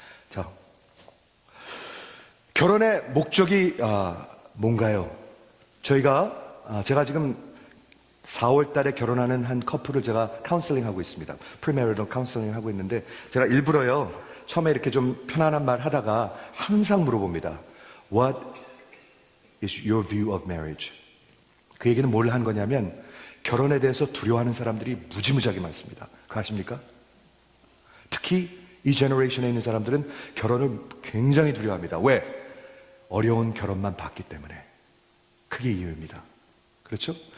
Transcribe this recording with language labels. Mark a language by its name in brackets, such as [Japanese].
[Korean] 자, 결혼의 목적이 뭔가요? 제가 지금 4월 달에 결혼하는 한 커플을 제가 카운슬링 하고 있습니다. 프리메리럴 카운슬링 하고 있는데, 제가 일부러요, 처음에 이렇게 좀 편안한 말 하다가 항상 물어봅니다. [English] What is your view of marriage? [Korean] 그 얘기는 뭘 한 거냐면, 결혼에 대해서 두려워하는 사람들이 무지무지하게 많습니다. 그거 아십니까? 특히 이 제너레이션에 있는 사람들은 결혼을 굉장히 두려워합니다. 왜? 어려운 결혼만 봤기 때문에. 그게 이유입니다. 그렇죠?